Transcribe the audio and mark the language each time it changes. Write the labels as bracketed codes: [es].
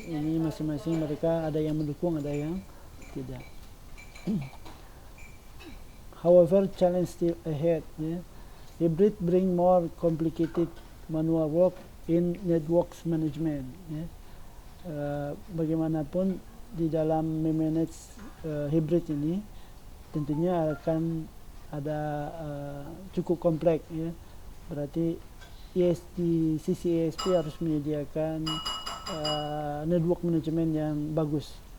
[id] Ini masing-masing mereka ada yang mendukung, ada yang tidak. [en] However, challenge still ahead ya. Hybrid bring more complicated manual work in networks management ya. [id] Bagaimanapun di dalam memanage hybrid ini tentunya akan ada cukup kompleks ya. Berarti di sisi ESP harus menyediakan network management yang bagus.